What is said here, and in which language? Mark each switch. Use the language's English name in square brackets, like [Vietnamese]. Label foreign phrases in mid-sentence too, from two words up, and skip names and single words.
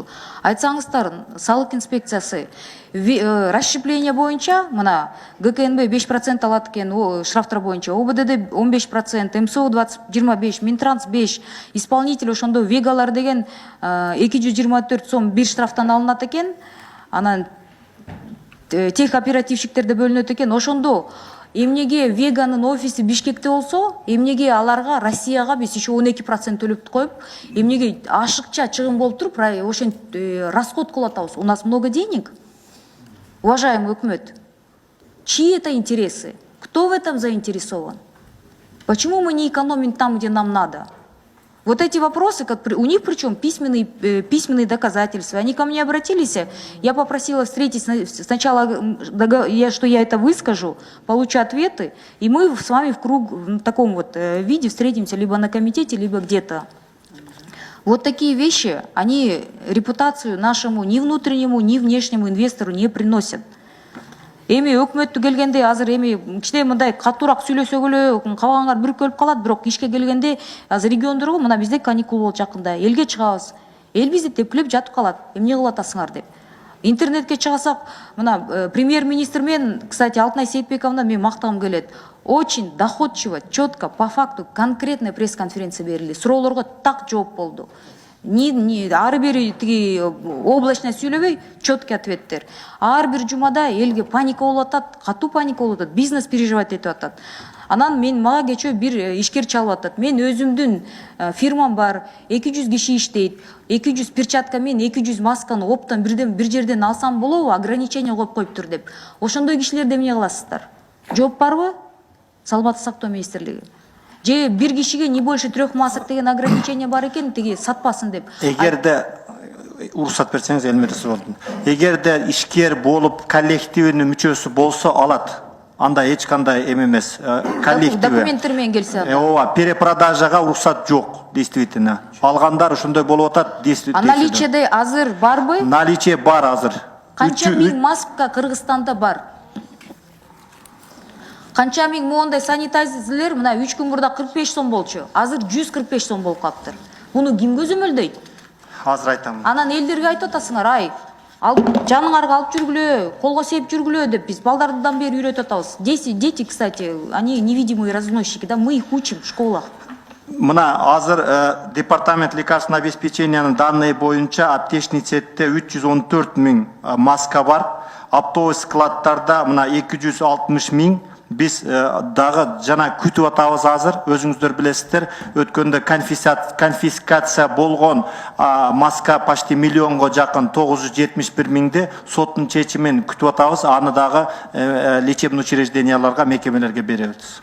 [Kyrgyz] Айтсаңыздар, салык инспекциясы расщепление боюнча, мына ГКНБ 5% алат экен штрафтар боюнча, ОБДД 15%, МСО 25, Минтранс 5, исполнитель ошондо вегалар деген 224 сом бир штрафтан алынат экен. Анан тех оперативщиктерде бөлүнөт экен. Ошондо эмнеге веганын офиси Бишкекте болсо, эмнеге аларга Россияга биз еще 12% төлөп коюп, эмнеге ашыкча чыгым болуп туруп, ошентип расход кылып атабыз. [Russian] У нас много денег. Уважаемый өкмөт, чьи это интересы? Кто в этом заинтересован? Почему мы не экономим там, где нам надо? Вот эти вопросы, у них причем письменные доказательства. Они ко мне обратились, я попросила встретить сначала, что я это выскажу, получу ответы, и мы с вами в таком вот виде встретимся либо на комитете, либо где-то. Вот такие вещи, они репутацию нашему ни внутреннему, ни внешнему инвестору не приносят. [Kyrgyz] Эми өкмөттү келгенде азыр эми кичине мындай катуураак сүйлөсөк эле кабагаңар бүркөлүп калат, бирок ишке келгенде азыр региондорго мына бизде каникул болот жакында, элге чыгабыз. Эл бизди тепкилеп жатып калат. Эмне кылып атасыңар деп. Интернетке чыгасак, мына премьер-министр мен, кстати, Алтынай Сейитбековна мен мактагым келет. [Russian] Очень доходчиво, четко, по факту, конкретная пресс-конференция берилди. [Kyrgyz] Суроолорго так жооп болду. Ары бери тиги облачно сүйлөбөй, четкий ответтер. Ар бир жумада элге паника болуп атат, катуу паника болуп атат, бизнес переживать этип атат. Анан мага кечөө бир ишкер чалып атат. Мен өзүмдүн фирмам бар, 200 киши иштейт, 200 перчатка мен 200 масканы оптон бир жерден алсам болобу, ограничение коюп коюптур деп. Ошондой кишилерди эмне кыласыздар? Жооп барбы? Саламаттык сактоо министрлиги. Же бир кишиге [Russian] не больше 3 масок [Kyrgyz] деген ограничение бар экен, тиги сатпасын деп. Эгерде уруксат берсеңиз, Элмира Сордун. Эгерде ишкер болуп коллективинин мүчөсү болсо алат. Анда эч кандай эме эмес. Коллектив. Документтер менен келсе. Ооба, перепродажага уруксат жок, действительно. Алгандар ошондой болуп атат, действительно. А наличиеде азыр барбы? Наличие бар азыр. Канча миң маска Кыргызстанда бар? Канча миң моундай санитайзерлер мына 3 күн мурда 45 сом болчу. Азыр 145 сом болуп калыптыр. Буну ким көзөмөлдөйт? Азыр айтам. Анан элдерге айтып атасыңар, ай, жаныңарга алып жүргүлө, колго сээп жүргүлө деп биз балдардан бери үйрөтүп атабыз. [Russian] Дети, кстати, они невидимые разносчики, да, мы их учим в школах. [Kyrgyz] Мына азыр [Russian] департамент лекарственного обеспечениянын [Kyrgyz] данные боюнча аптечный сетте 314 миң маска бар. Автобус складтарда мына 260 миң. Biz дагы жана күтүп атабыз азыр, өзүңүздөр билесиздер, өткөндө конфискация болгон маска почти миллионго жакын 971 миңди соттун чечимин күтүп атабыз, аны дагы [Russian] лечебный учрежденияларга, [Kyrgyz] мекемелерге беребиз.